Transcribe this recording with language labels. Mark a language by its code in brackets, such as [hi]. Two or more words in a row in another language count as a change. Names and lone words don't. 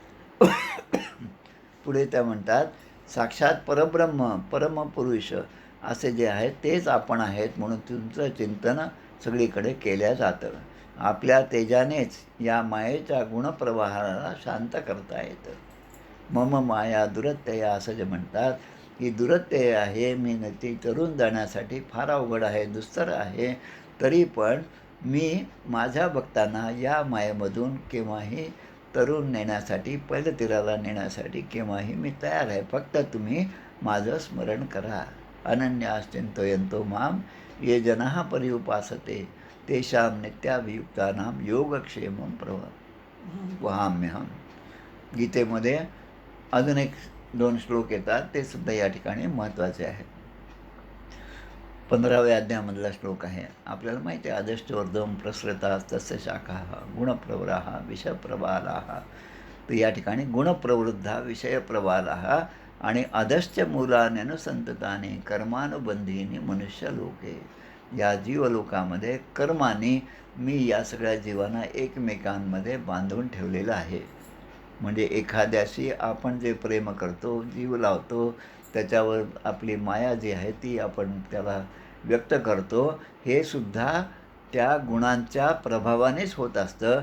[mr] पुढे त्या म्हणतात, साक्षात परब्रह्म परमपुरुष असे जे आहेत तेच आपण आहेत म्हणून तुमचं चिंतन सगळीकडे केल्या जातं. आपल्या तेजानेच या मायेच्या गुणप्रवाहाला शांत करता येतं. [sa] मम माया दुरत्यया [mr] असं जे म्हणतात, ही दुरत्यय आहे, मी ती तरून जाण्यासाठी फार अवघड आहे, दुस्तर आहे. तरी पण मी माझ्या भक्तांना या मायेमधून केव्हाही तरून नेण्यासाठी, पहिलं तीराला नेण्यासाठी केव्हाही मी तयार आहे. फक्त तुम्ही माझं स्मरण करा. [sa] अनन्याश्चिंतयन्तो माम ये जनाः पर्युपासते तेषां नित्याभियुक्तानां योगक्षेमं वहाम्यहम्. [mr] गीतेमध्ये अजून एक 2 श्लोक येतात, ते सुद्धा या ठिकाणी महत्त्वाचे आहेत. 15व्या अध्यायामधला श्लोक आहे. आपल्याला माहिती आहे, [sa] अधश्चोर्ध्वं प्रसृतास्तस्य शाखाः गुणप्रवराः विषयप्रबालाः. [mr] तर या ठिकाणी [sa] गुणप्रवृद्धा विषयप्रबालाः आणि अधश्च मूलान्यनुसंततानि कर्मानुबंधीनी मनुष्यलोके. [mr] या जीवलोकामध्ये कर्माने मी या सगळ्या जीवांना एकमेकांमध्ये बांधून ठेवलेलं आहे. म्हणजे एखाद्याशी आपण जे प्रेम करतो, जीव लावतो, त्याच्यावर आपली माया जी आहे ती आपण त्याला व्यक्त करतो, हे सुद्धा त्या गुणांच्या प्रभावानेच होत असतं.